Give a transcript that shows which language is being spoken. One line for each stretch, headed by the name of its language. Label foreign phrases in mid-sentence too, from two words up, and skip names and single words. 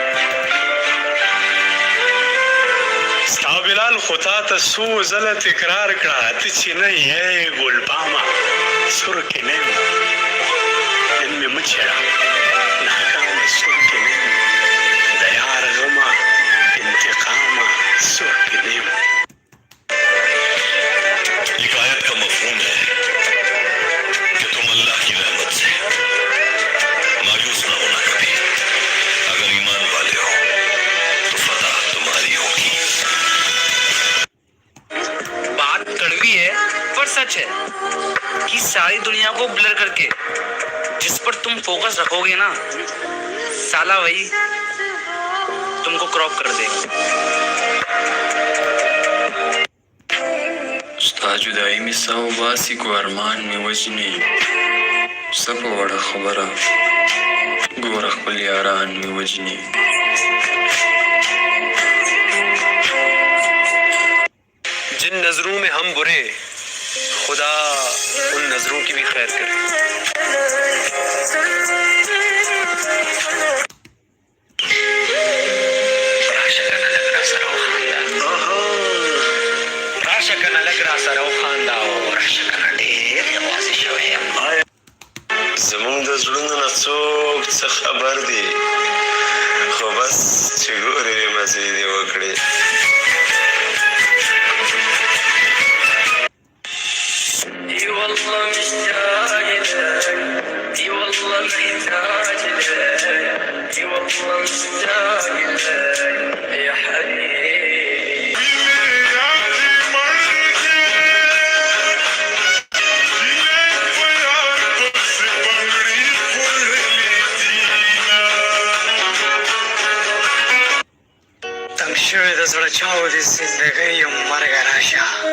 Pashto: ستا بلال خو تا ته څو ځله تکرار کړه. ته چې نه یې ګلبامه سور کې نه یم. نن مې مه څېړه ناکامه سور کې نه یم. د یار غمه انتقامه سور کې نه یم.
Urdu: ایک آیت کا مفہوم ہے کہ تم اللہ کی رحمت سے مایوس نہ ہونا کبھی. اگر ایمان والے ہو تو فتح تمہاری ہوگی. بات کڑوی ہے پر سچ ہے کہ ساری دنیا کو بلر کرکے جس پر تم فوکس رکھو گے نا، سالا وہی تم کو کراپ کر دے گا.
Pashto: ستا جدایي مې ساه وباسي کو ارمان مې وژني. څه په وړه خبره ګوره خپل یاران مې وژني.
Urdu: جن نظروں میں ہم برے، خدا ان نظروں کی بھی خیر کرے.
Pashto: راشه کنه لږ راسره وخانده او راشه کنه ډېر یوازې شوی یم. زمونږ د زړونو نه څوک څه خبر دي، خو بس چې ګورې مزې دې وکړې.
Arabic: اي والله مشتاق لك، اي والله محتاج لك، اي والله مشتاق لك يا حبيبي.
Pashto: تنګ شوی د زړه چاودې زندګۍ یم مرګه راشه.